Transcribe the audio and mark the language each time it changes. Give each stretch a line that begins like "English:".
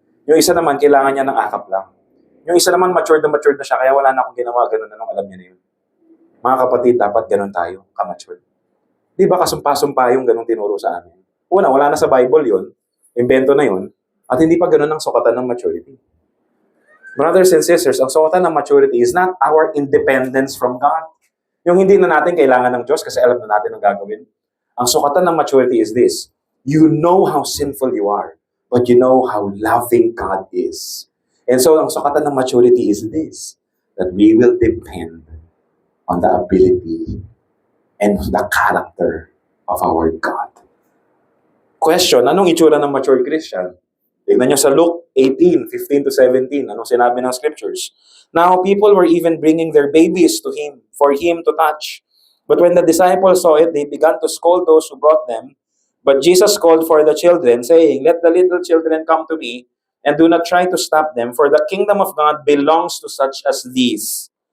Filipino: Yung isa naman, kailangan niya ng akap lang. Yung isa naman, matured na siya, kaya wala na akong ginawa, ganun, anong alam niya na yun. Mga kapatid, dapat ganun tayo, ka-mature. Di ba kasumpa-sumpa yung ganung tinuro sa amin? Una, wala na sa Bible yun, invento na yun, at hindi pa ganun ang sukatan ng maturity.
English: Brothers and sisters,
Filipino: ang sukatan ng maturity
English: is not our independence from God.
Filipino: Yung hindi na natin kailangan ng Diyos kasi alam na natin ang gagawin. Ang sukatan ng maturity
English: is this: you know how sinful you are, but you know how loving God is. And so,
Filipino: ang sukatan ng maturity
English: is this: that we will depend on the ability and the character of our God.
Filipino: Question, anong itsura ng mature Christian? Tignan nyo sa Luke 18:15-17, anong sinabi ng scriptures?
English: Now, people were even bringing their babies to him, for him to touch. But when the disciples saw it, they began to scold those who brought them. But Jesus called for the children, saying, "Let the little children come to me, and do not try to stop them, for the kingdom of God belongs to such as these.